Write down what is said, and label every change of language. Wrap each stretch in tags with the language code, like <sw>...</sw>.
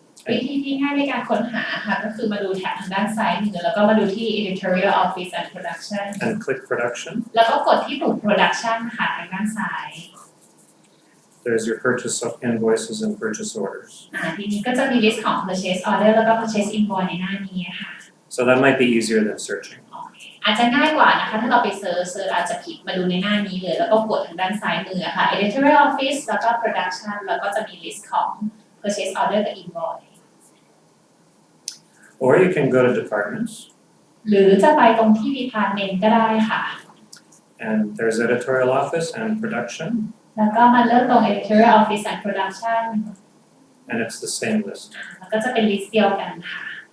<th>วิธีที่ง่ายในการค้นหาค่ะก็คือมาดูแท็บทางด้านซ้ายมือแล้วก็มาดูที่ editorial office and production</th> <en>and click production.</en> <th>แล้วก็กดที่ปุ่ม production ค่ะทางด้านซ้าย</th> <en>There's your purchase invoices and purchase orders.</en> <th>ทีนี้ก็จะมี list ของ purchase order แล้วก็ purchase invoice ในหน้านี้ค่ะ</th> <en>So that might be easier than searching.</en> <th>อาจจะง่ายกว่านะคะถ้าเราไปเซิร์ชอาจจะคลิกมาดูในหน้านี้เลยแล้วก็กดทางด้านซ้ายมือค่ะ editorial office แล้วก็ production แล้วก็จะมี list ของ purchase order กับ invoice</th> <en>Or you can go to departments</en> <th>หรือจะไปตรงที่ department ก็ได้ค่ะ</th> <en>and there's editorial office and production</en> <th>แล้วก็มาเลือกตรง editorial office and production</th> <en>and it's the same list.</en> <th>แล้วก็จะเป็น list เดียวกันค่ะ</th>